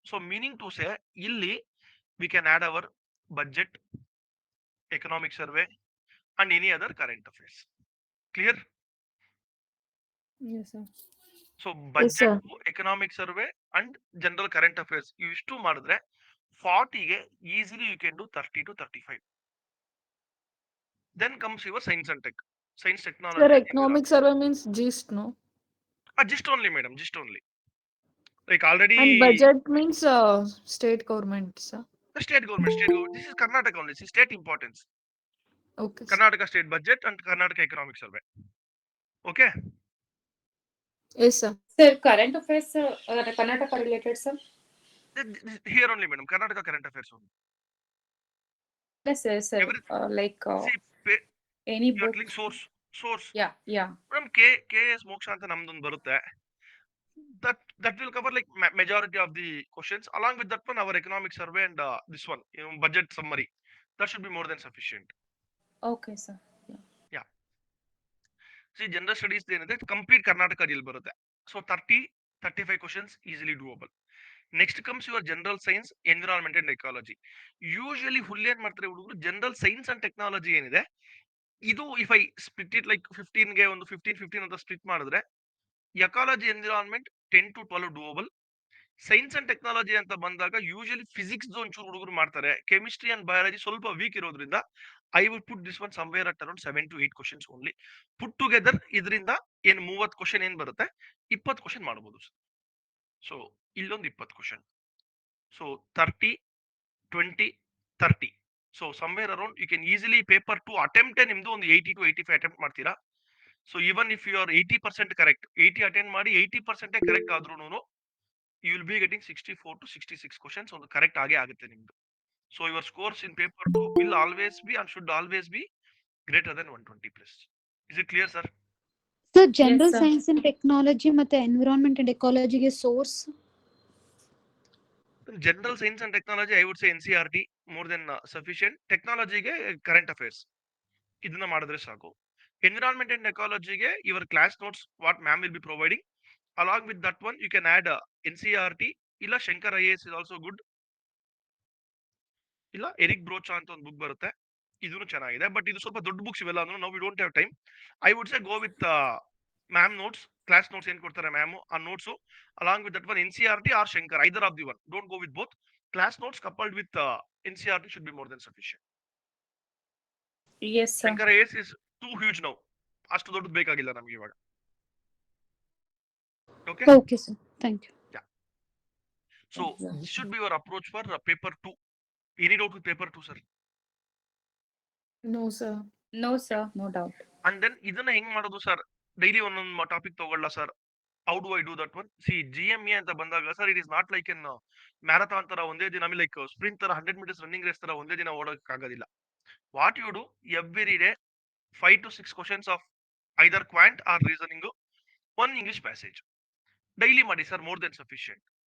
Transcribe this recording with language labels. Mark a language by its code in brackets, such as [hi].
[en] so meaning to say [kn] ಇಲ್ಲಿ [en] We can add our budget, economic survey and any other current affairs. Clear? Yes, sir. So sir. Budget, economic survey and general current affairs [kn] ಇವಿಷ್ಟು ಮಾಡಿದ್ರೆ 40ಗೆ [en] Easily you can do 30 to 35. Then comes your science and tech, science technology. Sir, economic survey means GIST, no? Just only madam, just only. Like already. And budget means state government, sir. The state government. This is Karnataka only. This is state importance. Okay, sir. Karnataka state budget and Karnataka economic survey. Okay. Yes, sir. Sir, current affairs, Karnataka related, sir? Here only madam, Karnataka current affairs only. Yes, sir, sir. Like See, any you're book. telling source. Yeah. [kn] Madam, KS Moksha anta namdon barutte. [en] That will cover like majority of the questions. Along with that one, our economic survey and this one, budget summary. That should be more than sufficient. Okay, sir. Yeah. See, general studies [kn] ಏನಿದೆ [en] complete Karnataka [kn] ದಲ್ಲಿ ಬರುತ್ತೆ. [en] So 30-35 questions easily doable. Next comes your general science, environment and ecology. Usually [kn] ಹುಲ್ಲು ಏನ್ ಮಾಡ್ತಾರೆ ಹುಡುಗರು, [en] general science and technology [kn] ಏನಿದೆ ಇದು [en] if I split it like [kn] 15ಗೆ ಒಂದು 15 ಅಂತ [en] split [kn] ಮಾಡಿದ್ರೆ, [en] Ecology environment 10 to 12 doable. Science and technology [kn] ಅಂತ ಬಂದಾಗ [en] usually physics [kn] ಒಂಚೂರು ಹುಡುಗರು ಮಾಡ್ತಾರೆ, [en] chemistry and biology [kn] ಸ್ವಲ್ಪ ವೀಕ್ ಇರೋದ್ರಿಂದ [en] I would put this one somewhere at around 7 to 8 questions only. Put together ಇದರಿಂದ ಏನು 30 question ಏನ್ ಬರುತ್ತೆ 20 question ಮಾಡಬಹುದು ಸರ್. ಸೊ [kn] ಇಲ್ಲೊಂದು [en] 20 question. So 30, 20, 30. So somewhere around you can easily paper 2 attempt [kn] ನಿಮ್ದು ಒಂದು [en] 80 to 85 attempt [kn] ಮಾಡ್ತೀರಾ. [en] so even if you are 80% correct, 80 attend ಮಾಡಿ 80% correct [kn] ಆದ್ರೂನು [en] you will be getting 64 to 66 questions [kn] ಒಂದು ಕರೆಕ್ಟ್ ಆಗೇ ಆಗುತ್ತೆ ನಿಮ್ದು. [en] So your scores in paper 2 will always be and should always be greater than 120 plus. Is it clear, sir? Sir general sir. Science and technology [kn] ಮತ್ತೆ [en] Environment and ಎಕಾಲಜಿಗೆ source? General science and technology, I would say NCRT more than sufficient. [kn] Technology ಗೆ current affairs ಇದನ್ನ ಮಾಡಿದ್ರೆ ಸಾಕು. [en] Environment and ecology ಗೆ your class notes what ma'am will be providing. Along with that one, you can add NCRT. [kn] ಇಲ್ಲ [en] Shankar IAS is also good. [kn] ಇಲ್ಲ Eric ಬ್ರೋಚಾ ಅಂತ ಒಂದು book ಬರುತ್ತೆ, ಇದನ್ನು ಚೆನ್ನಾಗಿದೆ. ಬಟ್ ಇದು ಸ್ವಲ್ಪ ದೊಡ್ಡ ಬುಕ್ಸ್ ಇವೆಲ್ಲ ಅಂದ್ರೆ ನಾವು [en] We don't have time. I would say go with ma'am notes, class notes [kn] ಏನ್ ಕೊಡ್ತಾರೆ ಮ್ಯಾಮ್ ಆ notes [en] Along with that one NCRT are Shankar, either of the one. Don't go with both. Class notes coupled with NCRT should be more than sufficient. Yes, sir. Shankar IAS is too huge now. [kn] ಅಷ್ಟು ದೊಡ್ಡದು ಬೇಕಾಗಿಲ್ಲ ನಮ್ಗೆ ಇವಾಗ. [en] Okay okay sir, thank you. So this should be your approach for paper 2. Any doubt with paper 2, sir? No, sir. No, sir. No doubt. And then [kn] ಇದನ್ನ ಹೆಂಗ್ ಮಾಡೋದು sir? Daily ಒಂದೊಂದು topic ತಗೊಳ್ಳ sir? [en] How do I do that one? See, GMA [kn] ಅಂತ ಬಂದಾಗ [en] ಸರ್, it is not like an marathon [kn] ತರ ಒಂದೇ ದಿನ, [en] like sprint ತರ 100 meters running race [kn] ತರ ಒಂದೇ ದಿನ ಓಡೋಕ್ ಆಗೋದಿಲ್ಲ. [en] what you do every day 5 to 6 questions of either quant or reasoning, one English passage [kn] daily ಮಾಡಿ ಸರ್, [en] More then sufficient.